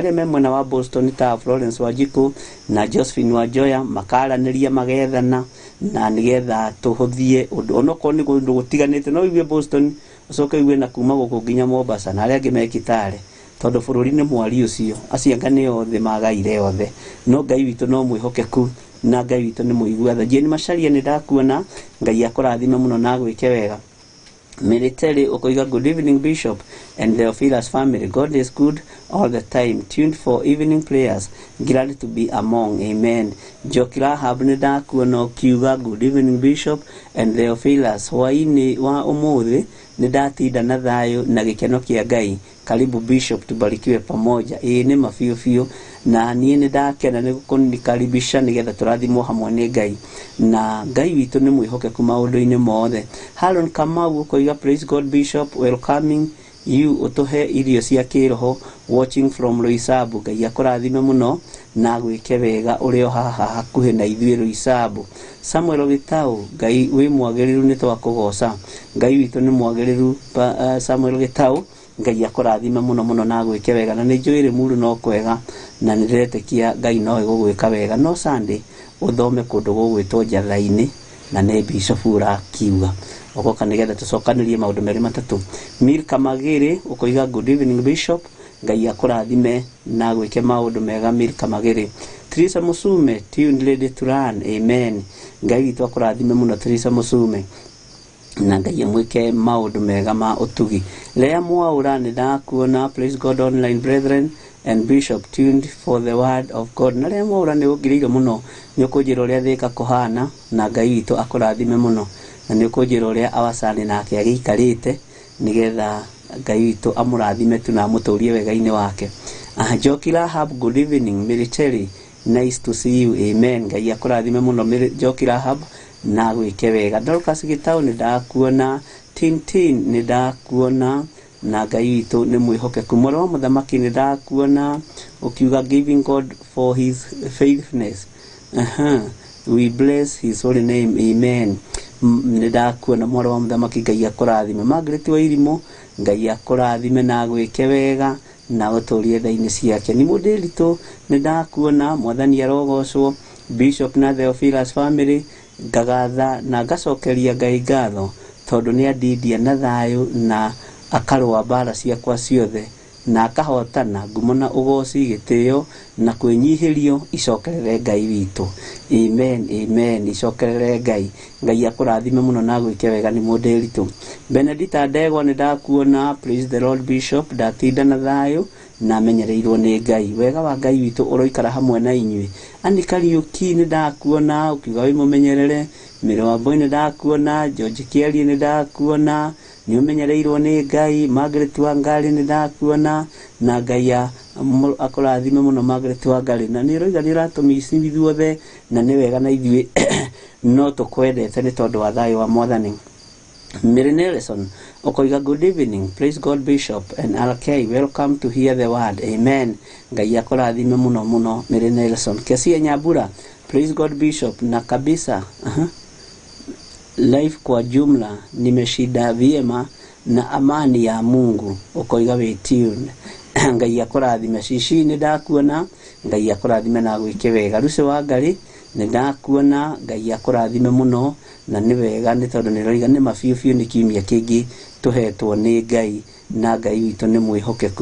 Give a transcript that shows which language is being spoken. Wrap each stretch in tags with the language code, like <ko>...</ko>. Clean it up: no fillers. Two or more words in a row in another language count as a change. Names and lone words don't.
<ki>Arĩa me mwena wa Boston ta Florence Wanjiku na Josephine Wanjoya makaranĩria magethana na nigetha tũhũthie ũndũ onokorwo nĩ kũndũ gũtiganĩte, no igue Boston ũcoke igue na kuma gũkũ nginya Mombasa na arĩa angĩ me Kitale, tondũ bũrũri nĩ mwari ũcio, acianga nĩ othe magaire othe. No Ngai witũ no mwĩhokeku na Ngai witũ nĩ mũigua tha. Jane Macharia nĩ ndakuona, Ngai akũrathime mũno na gwĩke wega.</ki> <en>Military ũkoiga good evening Bishop and the Theophilus family. God is good all the time. Tuned for evening prayers. Glad to be among. Amen. Jokira Hab</en> <ki>nĩ ndakuona ũkiuga</ki> <en>good evening Bishop and the Theophilus.</en> <ki>Hwaĩ-inĩ wa ũmũthĩ nĩ ndatinda na thayũ na gĩkeno kĩa Ngai.</ki> <sw>Karibu Bishop, tubarikiwe pamoja.</sw> <ki>Nĩ mabiũ biũ na niĩ nĩ ndakena nĩ kũnikaribisha nigetha tũrathimwo hamwe nĩ Ngai, na Ngai witũ nĩ mwĩhokeku maũndũ-inĩ mothe.</ki> <en>Haron Kamau ũkoiga praise God Bishop, welcoming you,</en> <ki>ũtũhe irio cia kĩroho,</ki> <en>watching from Roysambu.</en> <ki>Ngai akũrathime mũno na gwĩke wega ũrĩ o haha hakuhĩ na ithuĩ Roysambu. Samuel Gĩtaũ, Ngai wĩ mwagĩrĩru nĩ twakũgoca. Ngai witũ nĩ mwagĩrĩru. Samuel Gĩtaũ, Ngai akũrathime mũno mũno na gwĩke wega, na nĩ njũĩ Rĩmuru no kwega na nĩ ndĩretĩkia Ngai no egũgwĩka wega. No Sunday ũthome kũndũ gũgwĩtwo njatha-inĩ na nĩ Bishop ũrakiuga ũgoka nigetha tũcokanĩrie maũndũ merĩ matatũ. Milka Magĩrĩ ũkoiga</ki> <en>good evening Bishop,</en> <ki>Ngai akũrathime na gwĩke maũndũ mega. Milka Magĩrĩ. Teresa Musume,</ki> <en>tuned ready to run. Amen.</en> <ki>Ngai witũ akũrathime mũno Teresa Musume na Ngai amwĩke maũndũ mega ma ũtugi.</ki> <en>Lea Mwaũra</en> <ki>nĩ ndakuona</ki> <en>praise God online brethren and Bishop tuned for the word of God.</en> <ki>Na Lea Mwaũra nĩ ũngĩrĩire mũno, nĩ ũkũnjĩra ũrĩa Thĩka kũhana na Ngai witũ akũrathime mũno, na nĩ ũkũnjĩra ũrĩa Awasani nake agĩikarĩte nigetha Ngai witũ amũrathime tu na amũtũrie wega-inĩ wake. Njoki Rahab,</ki> <en>good evening. Military, nice to see you. Amen.</en> <ki>Ngai akũrathime mũno Njoki Rahab, na gwĩke wega. Dorcas Gitau nĩ ndakuona, Tintin nĩ ndakuona, na Ngai witũ nĩ mwĩhokeku. Mwarĩ wa mũthamaki nĩ ndakuona, ukiuga</ki> <en>giving God for his faithfulness. We bless his holy name. Amen.</en> <ki>Nĩ ndakuona mwarĩ wa mũthamaki, Ngai akũrathime. Margaret wa Irimũ, Ngai akũrathime na gwĩke wega na ũtũũrie tha-inĩ ciake. Nĩ Mũndĩritũ nĩ ndakuona, Mwathani arogocwo. Bishop na Theophilus family, ngagatha na ngacokeria Ngai ngatho tondũ nĩ andindia na thayũ na akarũa mbara ciakwa ciothe na akahotana. Ngumo na ũgoci, gĩtĩo na kwĩnyihĩrio icokerere Ngai witũ. Amen, amen. Icokerere Ngai. Ngai akũrathime mũno na gwĩke wega. Nĩ Mũndĩritũ. Benedita Ndegwa nĩ ndakuona,</ki> <en>praise the Lord Bishop,</en> <ki>ndatinda na thayũ na menyereirwo nĩ Ngai. Wega wa Ngai witũ ũroikara hamwe na inyuĩ. Ani Kariuki nĩ ndakuona, ukiuga wĩ mũmenyerere. Mĩrĩ wa Mboi nĩ ndakuona, George Kieri nĩ ndakuona, nĩ ũmenyereirwo nĩ Ngai. Margaret Wangari nĩ ndakuona, na Ngai akũrathime mũno Margaret Wangari. Na nĩ ũroiga nĩ ũratũmĩci ithuothe na nĩ wega na ithuĩ no tũkwendete nĩ tondũ wa thayũ wa Mwathani.</ki> <en>Mary Nelson okoiga good evening, praise God Bishop and RK, welcome to hear the word. Amen.</en> <ki>Ngai akũrathime mũno mũno Mary Nelson. Kesia Nyambura,</ki> <en>praise God Bishop,</en> <sw>na kabisa life kwa jumla nimeshida vyema na amani ya Mungu.</sw> <ki>Okoiga</ki> <en>we tune.</en> <ki>Ngai akũrathime. Cici nĩ ndakuona, Ngai akũrathime na gwĩke wega. Lucy Wangari nĩ ndakuona, Ngai akũrathime mũno na nĩ wega nĩ tondũ nĩ roiga nĩ mabiũ nĩ kiumia kĩngĩ tũhetwo nĩ Ngai na Ngai witũ nĩ mwĩhokeku.</ki>